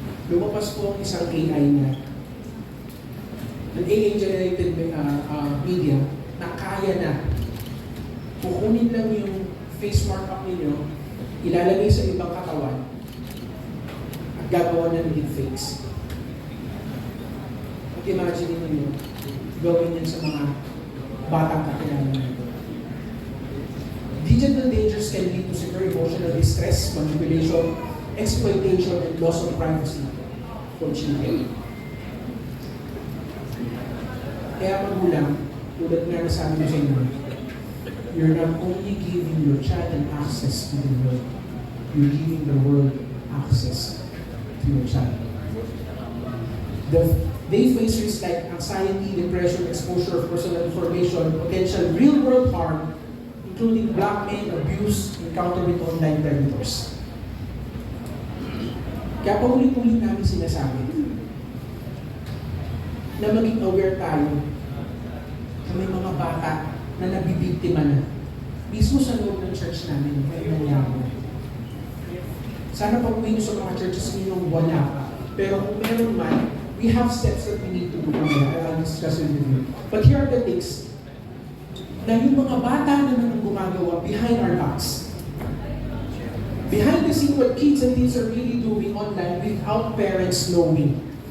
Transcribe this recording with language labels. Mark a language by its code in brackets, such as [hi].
[tl] Lumabas po ang isang AI na an [en] AI-generated media [tl] na kaya na kukunin lang yung face markup ninyo, ilalagay sa ibang katawan, at gagawa na ng deepfakes. At imagine ninyo, gawin yan sa mga batang kakilala nito. [en] Digital dangers can lead to severe emotional distress, manipulation, exploitation, and loss of privacy for children. [tl] Kaya magulang, tulad nga na sabi ko sa inyo, [en] you're not only giving your child an access to the world, you're giving the world access to your child. They face risks like anxiety, depression, exposure of personal information, potential real-world harm, including blackmail, abuse, encounter with online predators. [tl] Kaya paulit-ulit namin sinasabi na maging aware tayo na may mga bata na nabibiktima na. Mismo sa loob ng church namin, may nangyari. Sana pag-uwi nyo sa mga churches ninyong wala pa. Pero kung meron man, [en] we have steps that we need to do. I'll discuss it with you. But here are the things [tl] na yung mga bata na naman gumagawa [en] behind our backs. Behind the scene, what kids and teens are really doing online without parents knowing.